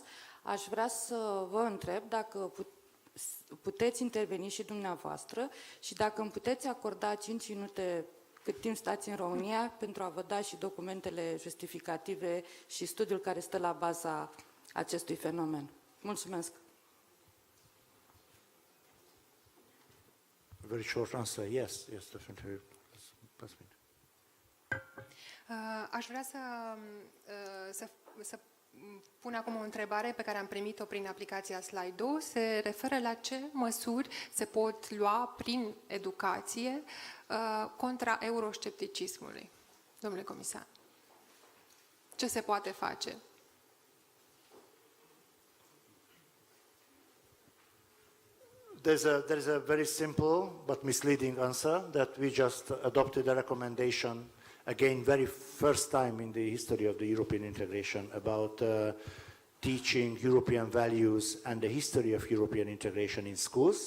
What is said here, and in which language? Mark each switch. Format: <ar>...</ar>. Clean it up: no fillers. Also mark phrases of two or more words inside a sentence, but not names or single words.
<ro>Aș vrea să vă întreb dacă puteți interveni și dumneavoastră și dacă îmi puteți acorda 5 minute cât timp stați în România pentru a vă da și documentele justificative și studiul care stă la baza acestui fenomen. Mulțumesc!</ro> <en>Very short answer, yes, definitely.</en> <ro>Aș vrea să pun acum o întrebare pe care am primit-o prin aplicația Slido. Se referă la ce măsuri se pot lua prin educație contra euroscepticismului. Domnule comisar, ce se poate face?</ro> <en>There is a very simple but misleading answer that we just adopted a recommendation, again, very first time in the history of the European integration, about teaching European values and the history of European integration in schools.</en>